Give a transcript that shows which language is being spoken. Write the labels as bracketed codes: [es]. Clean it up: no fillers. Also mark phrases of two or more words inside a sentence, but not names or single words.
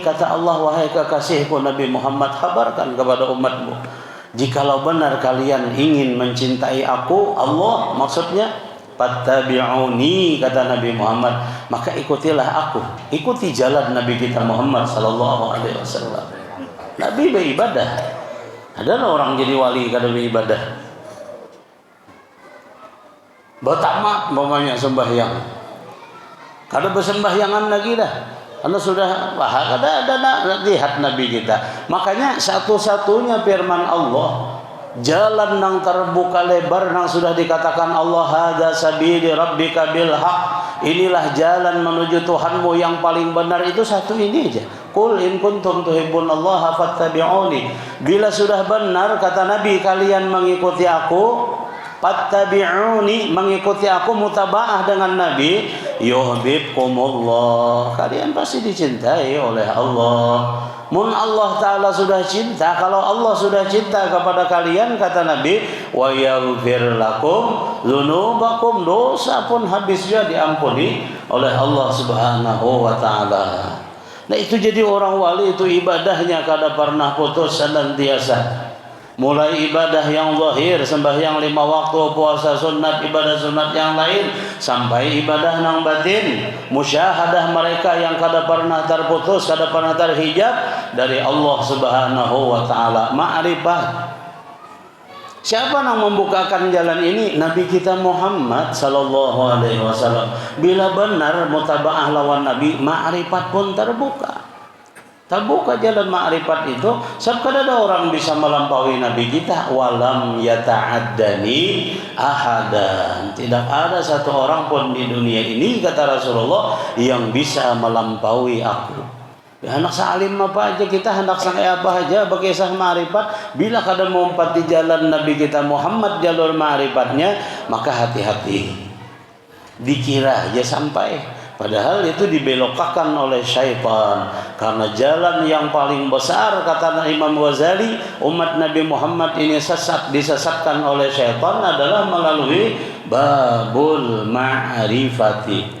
[id] Kata Allah, wahai kekasihku Nabi Muhammad, kabarkan kepada umatmu, jikalau benar kalian ingin mencintai aku, Allah maksudnya, fattabi'uni, kata Nabi Muhammad, maka ikutilah aku, ikuti jalan Nabi kita Muhammad [ar] صلى الله عليه وسلم. [id] Nabi beribadah. Ada orang jadi wali kada beribadah. Bertamat umpamanya sembahyang. Kada bersembayangan lagi dah. Karena sudah kada ada lihat Nabi kita. Makanya satu-satunya firman Allah, jalan yang terbuka lebar yang sudah dikatakan Allah, [ar] هذا سبيل ربك بالحق, [id] inilah jalan menuju Tuhanmu yang paling benar, itu satu ini aja. [ar] قل إن كنتم تحبون الله فاتبعوني. [id] Bila sudah benar kata Nabi kalian mengikuti aku, fattabi'uni, mengikuti aku, mutaba'ah dengan Nabi, yuhibbukumullah. Kalian pasti dicintai oleh Allah. Mun Allah Ta'ala sudah cinta, kalau Allah sudah cinta kepada kalian, kata Nabi, [ar] ويغفر لكم ذنوبكم, [id] dosa pun habisnya diampuni oleh Allah [ar] سبحانه وتعالى. [id] Nah itu jadi orang wali itu ibadahnya kada pernah putus senantiasa. Mulai ibadah yang zahir, sembahyang 5 waktu, puasa sunat, ibadah sunat yang lain, sampai ibadah nang batin, musyahadah mereka yang kada pernah terputus, kada pernah terhijab dari Allah [ar] سبحانه وتعالى. [id] Ma'rifah. Siapa yang membukakan jalan ini? Nabi kita Muhammad [ar] صلى الله عليه وسلم. [id] Bila benar mutabaah lawan Nabi, ma'rifat pun terbuka. Terbuka jalan ma'rifat itu. Sebab kada ada orang bisa melampaui Nabi kita. [ar] ولم يتعداني أحدا. [id] Tidak ada satu orang pun di dunia ini, kata Rasulullah, yang bisa melampaui aku. Ya, hendak salim apa aja kita, hendak sangai apa aja berkisah ma'rifat. Bila kada mengumpat di jalan Nabi kita Muhammad, jalur ma'rifatnya, maka hati-hati. Dikira aja sampai. Padahal itu dibelokkan oleh syaitan. Karena jalan yang paling besar, kata Imam Ghazali, umat Nabi Muhammad ini disesatkan oleh syaitan adalah melalui [ar] باب المعرفة.